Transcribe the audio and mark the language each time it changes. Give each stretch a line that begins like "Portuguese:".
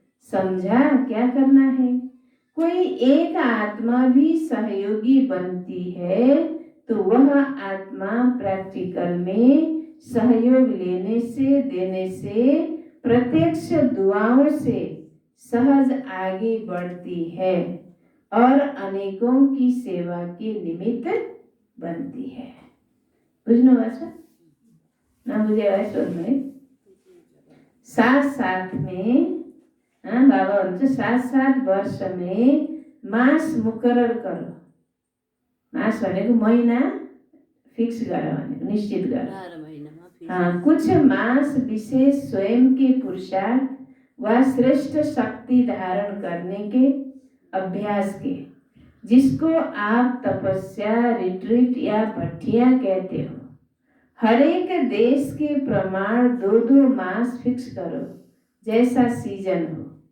Hindi: समझा क्या करना है? कोई एक आत्मा भी सहयोगी बनती है तो वह आत्मा प्रैक्टिकल में सहयोग लेने से देने से प्रत्यक्ष दुआओं से सहज आगे बढ़ती है और अनेकों की सेवा के निमित्त बनती है।
Nepali: बुझ्नु भएको छ? नबुझे भए सोध्नु है। साथ साथ में बाबा भन्छ
Hindi: 7-7 वर्ष में मास मुकरर करो।
Nepali: मास भनेको महिना फिक्स गर भनेको निश्चित गर।
Hindi: कुछ मास विशेष स्वयं के पुरुषार्थ व श्रेष्ठ शक्ति धारण करने के अभ्यास के, जिसको आप तपस्या, रिट्रीट या भट्टियां कहते हो। हर एक देश के प्रमाण 2-2 मास फिक्स करो, जैसा सीजन हो।